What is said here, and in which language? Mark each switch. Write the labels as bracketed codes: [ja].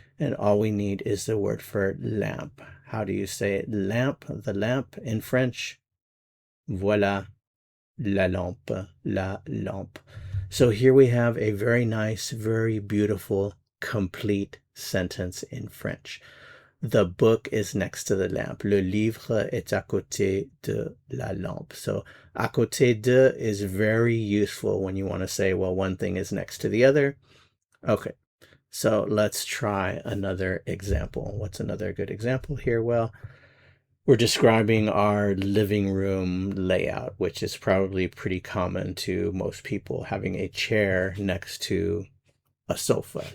[en] And all we need is the word for lamp. How do you say it? Lamp, the lamp in French. [fr] Voilà, la lampe, la lampe. [en] So here we have a very nice, very beautiful, complete sentence in French. The book is next to the lamp. [fr] Le livre est à côté de la lampe. [en] So à côté de is very useful when you want to say, well, one thing is next to the other. Okay, so let's try another example. What's another good example here? Well, we're describing our living room layout, which is probably pretty common to most people, having a chair next to a sofa.